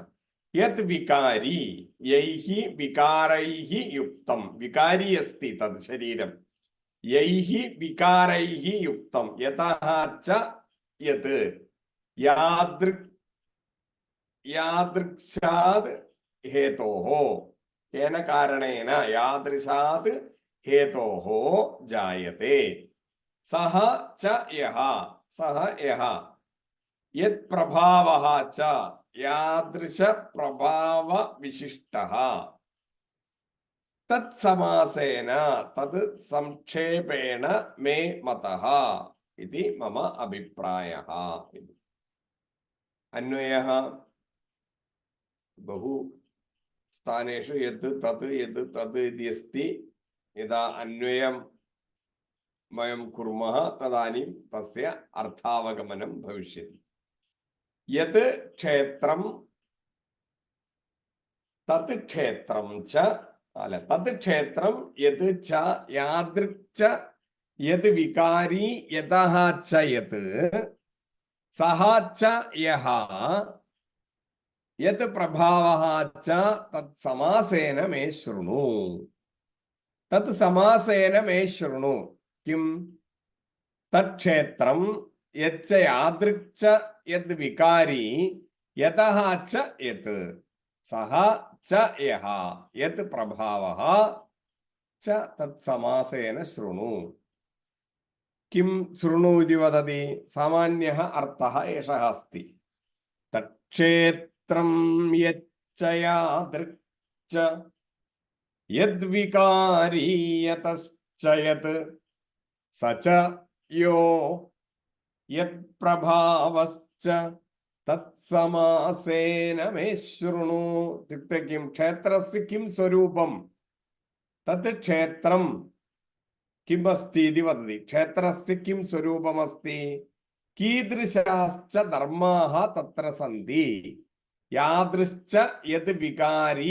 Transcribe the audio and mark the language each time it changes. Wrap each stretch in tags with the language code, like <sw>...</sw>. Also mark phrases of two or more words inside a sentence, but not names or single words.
<sa>यद् विकारी यैः विकारैः युक्तं विकारी अस्ति तद् शरीरं यैः विकारैः युक्तं यतः च यत् यादृक् यादृक्षात् हेतोः केन कारणेन यादृशात् हेतोः जायते। सः च यः सः यः യത് പ്രഭാവഃ ച യാദൃശ പ്രഭാവ വിശിഷ്ടഃ തത് സമാസേന തത് സംക്ഷേപേണ മേ മതഃ ഇതി മമ അഭിപ്രായഃ. അന്വയഃ ബഹു സ്ഥാനേഷു യത് തത് ഇതി അസ്തി. യഥാ അന്വയം വയം കുർമഃ തദാനീം തസ്യ അർത്ഥാവഗമനം ഭവിഷ്യതി. യത് ക്ഷേത്രം തത് ക്ഷേത്രം ച അല്ല തത് ക്ഷേത്രം യത് ച യാദൃക് ച യത് വികാരി യതഃ ച യത് സഹ ച യഃ യത് പ്രഭാവഃ ച തത് സമാസേന മേ ശൃണു. തത് സമാസേന മേ ശൃണു. കിം തത് ക്ഷേത്രം യച്ച യാദൃക് ച യത് വികാരി യതഃ ച യത് സഹ ച യഃ യത് പ്രഭാവഃ ച തത് സമാസേന ശൃണു. കിം ശൃണു ഇതി വദതി? സാമാന്യഃ അർത്ഥഃ ഏഷഃ അസ്തി. തക്ഷേത്രം യച്ച യാദൃക് ച യദ്വികാരി യതശ്ച യത് സ ച യോ യത് പ്രഭാവശ്ച തത് സമാസേന മേ ശൃണു. ഇത്യുക്തെ കിം ക്ഷേത്രസ്യ കിം സ്വരൂപം തത് ക്ഷേത്രം കിം അസ്തി ഇതി വദതി. ക്ഷേത്രസ്യ കിം സ്വരൂപമസ്തി? കീദൃശാശ്ച ധർമാഃ തത്ര സന്തി യാദൃശ്ച യത് വികാരി.</sa>